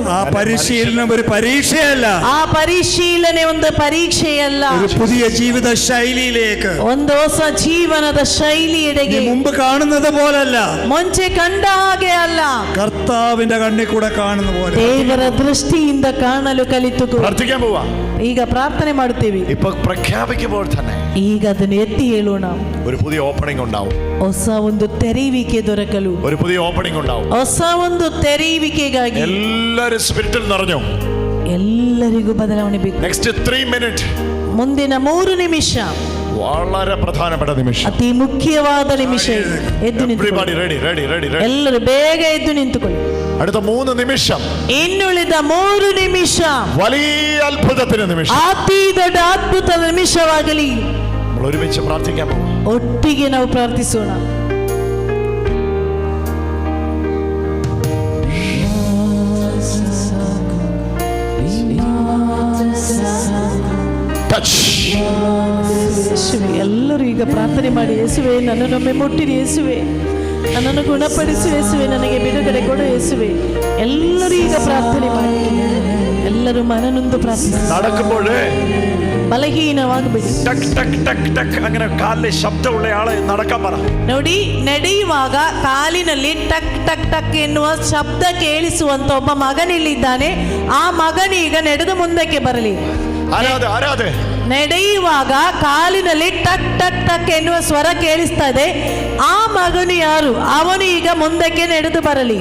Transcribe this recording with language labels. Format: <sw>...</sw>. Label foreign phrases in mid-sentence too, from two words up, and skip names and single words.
<ml>ആ പരിശീലനം ഒരു പരീക്ഷയല്ല,</ml> <kn>ಆ ಪರಿಶೀಲನೆ ಒಂದು ಪರೀಕ್ಷೆಯಲ್ಲ,</kn> <ml>ഒരു പുതിയ ജീവിത ശൈലിയിലേക്ക്,</ml> <kn>ಒಂದು ಹೊಸ ಜೀವನದ ಶೈಲಿಯೆಡೆಗೆ.</kn> <ml>മുമ്പ് കാണുന്നത് പോലല്ല,</ml> <kn>ಮುಂಚೆ ಕಂಡ ಹಾಗೆ ಅಲ್ಲ,</kn> <ml>കർത്താവിന്റെ കണ്ണിൽ കൂടെ കാണുന്ന പോലെ</ml> <kn>ದೇವರ ದೃಷ್ಟಿಯಿಂದ ಕಾಣಲು ಕಲಿತುಕೋ.</kn> <ml>പ്രാർത്ഥിക്കാൻ പോവാ.</ml> <kn>ಈಗ ಪ್ರಾರ್ಥನೆ ಮಾಡುತ್ತೇವೆ.</kn> <ml>ഇപ്പൊ പ്രഖ്യാപിക്കുമ്പോൾ തന്നെ</ml> <kn>ಈಗ ಅದನ್ನು ಎತ್ತಿ ಹೇಳೋಣ.</kn> <ml>ഒരു പുതിയ ഓപ്പണിംഗ് ഉണ്ടാവും,</ml> <kn>ಹೊಸ ಒಂದು ತೆರೆಯುವಿಕೆ ದೊರಕಲು,</kn> <ml>ഒരു പുതിയ ഓപ്പണിംഗ് ഉണ്ടാവും.</ml> <kn>ಹೊಸ ಒಂದು ತೆರೆಯುವಿಕೆಗಾಗಿ</kn> <ml>എല്ലാരും സ്പിരിറ്റിൽ നിറഞ്ഞു.</ml> <kn>ಎಲ್ಲರಿಗೂ ಬದಲಾವಣೆ ಬೇಕು.</kn> <en>next 3 minute,</en> <kn>ಮುಂದಿನ 3 ನಿಮಿಷ</kn> <ml>വളരെ പ്രധാനപ്പെട്ട നിമിഷം,</ml> <kn>ಅತಿ ಮುಖ್ಯವಾದ ನಿಮಿಷ. ಎದ್ದು</kn> <en>Everybody ready, ready, ready, ready.</en> <kn>ಎಲ್ಲರೂ ಬೇಗ ಎದ್ದು ನಿಂತುಕೊಳ್ಳಿ.</kn> <ml>അടുത്ത 3 നിമിഷം,</ml> <kn>ಇನ್ನುಳಿದ 3 ನಿಮಿಷ</kn> <ml>വലിയ അത്ഭുതത്തിന്റെ നിമിഷം,</ml> <kn>ಅತಿ ದೊಡ್ಡ ಅದ್ಭುತದ ನಿಮಿಷವಾಗಲಿ.</kn> <ml>നമ്മൾ ഒരുമിച്ച് പ്രാർത്ഥിക്കാൻ പോകും.</ml> <kn>ಒಟ್ಟಿಗೆ ನಾವು ಪ್ರಾರ್ಥಿಸೋಣ. ಯೇಸುವೆ, ಎಲ್ಲರೂ ಈಗ ಪ್ರಾರ್ಥನೆ ಮಾಡಿ, ಯೇಸುವೆ ನನ್ನನ್ನೊಮ್ಮೆ ಮುಟ್ಟಿರಿ, ಯೇಸುವೆ ನನ್ನನ್ನು ಗುಣಪಡಿಸು, ಯೇಸುವೆ ನನಗೆ ಬಿಡುಗಡೆ ಕೊಡು, ಯೇಸುವೆ. ಎಲ್ಲರೂ ಈಗ ಪ್ರಾರ್ಥನೆ ಮಾಡಿ, ಎಲ್ಲರೂ ಮನನೊಂದು ಪ್ರಾರ್ಥನೆ.</kn> <ml>നടക്കുമ്പോഴേ</ml> <kn>ಬಲಹೀನವಾಗಬೇಡಿ.</kn> <ml>ടക് ടക് ടക് ടക് അങ്ങനെ കാലിലെ ശബ്ദമുള്ള ആളെ നടക്കാൻ പറ.</ml> <kn>ನೋಡಿ, ನಡೆಯುವಾಗ ಕಾಲಿನಲ್ಲಿ ಟಕ್ ಟಕ್ ಟಕ್ ಎನ್ನುವ ಶಬ್ದ ಕೇಳಿಸುವಂತ ಒಬ್ಬ ಮಗನಿಲ್ಲಿದ್ದಾನೆ. ಆ ಮಗನೀಗ ನಡೆದು ಮುಂದಕ್ಕೆ ಬರಲಿ.</kn> <ml>ആരാധ</ml> <kn>ನಡೆಯುವಾಗ ಕಾಲಿನಲ್ಲಿ ಟಕ್ ಟಕ್ ಟಕ್ ಎನ್ನುವ ಸ್ವರ ಕೇಳಿಸ್ತಾ ಇದೆ. ಆ ಮಗನು ಯಾರು? ಅವನು ಈಗ ಮುಂದಕ್ಕೆ ನಡೆದು ಬರಲಿ.</kn>